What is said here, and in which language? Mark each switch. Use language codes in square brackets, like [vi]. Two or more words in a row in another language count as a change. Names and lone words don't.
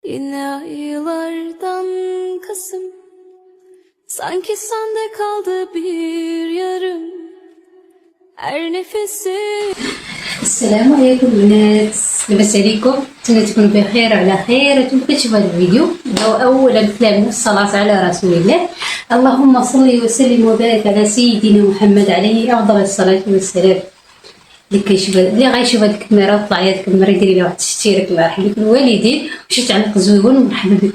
[tr] Yine aylardan Kasım, sanki sende kaldı bir yarım. Her nefesi. [ar] السلام عليكم البنات، لاباس عليكم؟ نتمنى تكونوا بخير وعلى خير. انتم كتشوفوا هذا الفيديو اولا كلامنا الصلاه على رسول الله. اللهم صل وسلم وبارك على سيدنا محمد عليه افضل الصلاه والسلام. اللي غايشوف هاد الكاميرا طلع هاد الكاميرا ديري لها واحد الاشتراك، الله يرحم لك الوالدين وشي تعليق زوين ومرحبا بكم.